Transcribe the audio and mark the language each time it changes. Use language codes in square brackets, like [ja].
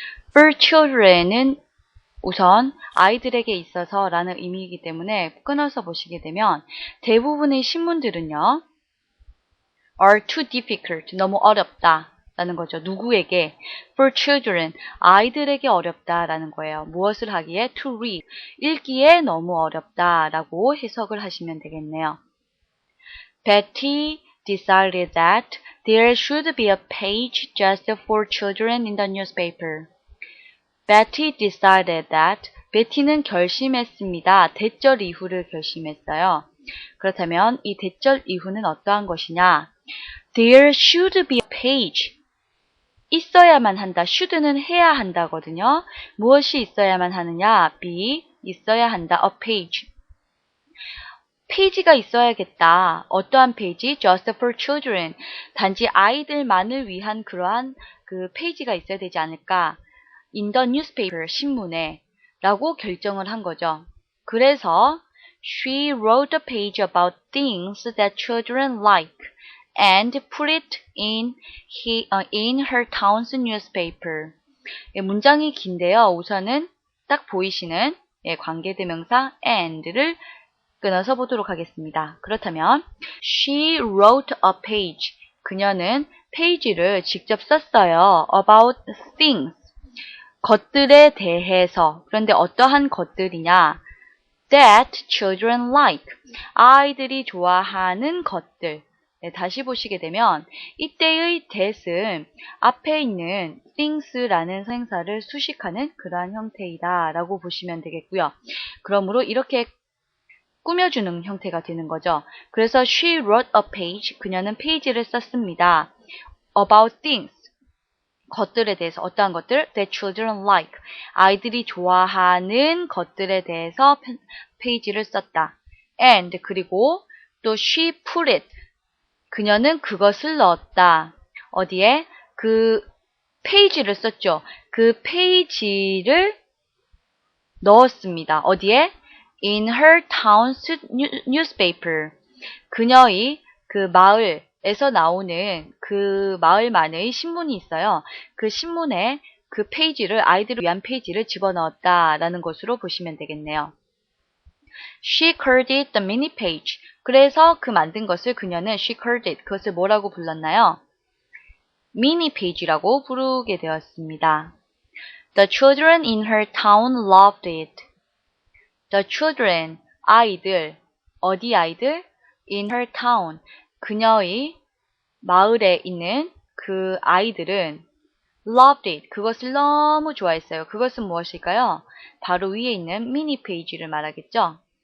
[en] For children [ko] 은 우선 아이들에게 있어서 라는 의미이기 때문에 끊어서 보시게 되면 대부분의 신문들은요 [en] are too difficult, [ko] 너무 어렵다 라는 거죠. 누구에게? [en] For children, [ko] 아이들에게 어렵다 라는 거예요. 무엇을 하기에? [en] To read, [ko] 읽기에 너무 어렵다 라고 해석을 하시면 되겠네요. [en] Betty decided that there should be a page just for children in the newspaper. Betty decided that, [ko] 베티는 결심했습니다. 대절 이후를 결심했어요. 그렇다면 이 대절 이후는 어떠한 것이냐? [en] There should be a page. [ko] 있어야만 한다. should는 해야 한다거든요. 무엇이 있어야만 하느냐? be, 있어야 한다. [en] a page. [ko] 페이지가 있어야겠다. 어떠한 페이지? [en] Just for children. [ko] 단지 아이들만을 위한 그러한 그 페이지가 있어야 되지 않을까? [en] In the newspaper, [ko] 신문에 라고 결정을 한 거죠. 그래서 [en] she wrote a page about things that children like and put it in her town's newspaper. [ko] 문장이 긴데요. 우선은 딱 보이시는 관계대명사 and를 끊어서 보도록 하겠습니다. 그렇다면 [en] she wrote a page. [ko] 그녀는 페이지를 직접 썼어요. [en] About things. [ko] 것들에 대해서. 그런데 어떠한 것들이냐? [en] That children like. [ko] 아이들이 좋아하는 것들. 네, 다시 보시게 되면 이때의 that은 앞에 있는 things라는 생사를 수식하는 그러한 형태이다 라고 보시면 되겠고요. 그러므로 이렇게 꾸며주는 형태가 되는 거죠. 그래서 [en] she wrote a page. [ko] 그녀는 페이지를 썼습니다. [en] About things. [ko] 것들에 대해서. 어떠한 것들? [en] That children like. [ko] 아이들이 좋아하는 것들에 대해서 페이지를 썼다. [en] And [ko] 그리고 또 [en] she put it. [ko] 그녀는 그것을 넣었다. 어디에? 그 페이지를 썼죠. 그 페이지를 넣었습니다. 어디에? [en] In her town's newspaper. [ko] 그녀의 그 마을에서 나오는 그 마을만의 신문이 있어요. 그 신문에 그 페이지를, 아이들을 위한 페이지를 집어넣었다라는 것으로 보시면 되겠네요. [en] She called it the mini page. [ko] 그래서 그 만든 것을 그녀는 [en] she called it. [ko] 그것을 뭐라고 불렀나요? mini page라고 부르게 되었습니다. [en] The children in her town loved it. The children, [ko] 아이들, 어디 아이들? [en] In her town, [ko] 그녀의 마을에 있는 그 아이들은 [en] loved it, [ko] 그것을 너무 좋아했어요. 그것은 무엇일까요? 바로 위에 있는 미니 페이지를 말하겠죠?